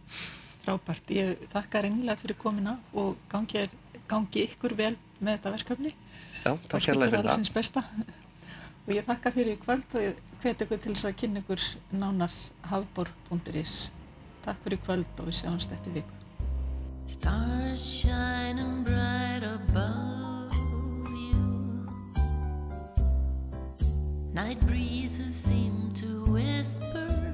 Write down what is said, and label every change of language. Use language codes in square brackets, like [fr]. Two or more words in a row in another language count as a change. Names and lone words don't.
[is] Frábært, ég þakka innilega fyrir komuna og gangi ykkur vel með þetta verkefni. Já, takk hérlega fyrir það. Allsins besta. Og ég þakka fyrir í kvöld og ég hvet ykkur til þess að kynna ykkur nánar hafbor.is. Takk fyrir í kvöld og við sjáumst eftir viku. [en] Stars shining bright above you. Night breezes seem to whisper